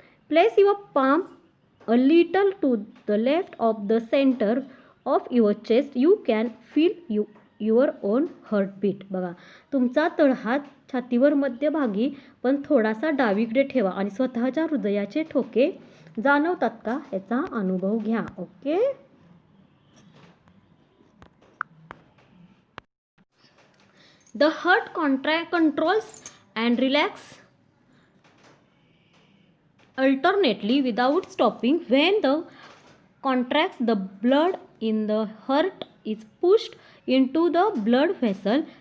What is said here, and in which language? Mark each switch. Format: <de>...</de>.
<en>Place your palm a little to the left of the center of your chest. You can feel your own heartbeat.</en> <mr>बघा, तुमचा तळहात छातीवर मध्यभागी पण थोडासा डावीकडे ठेवा आणि स्वतःच्या हृदयाचे ठोके जाणवतात का याचा अनुभव घ्या.</mr> <en>Okay, the heart controls and relax alternately without stopping. When the contracts, the blood in the heart is pushed into the blood vessel.</en>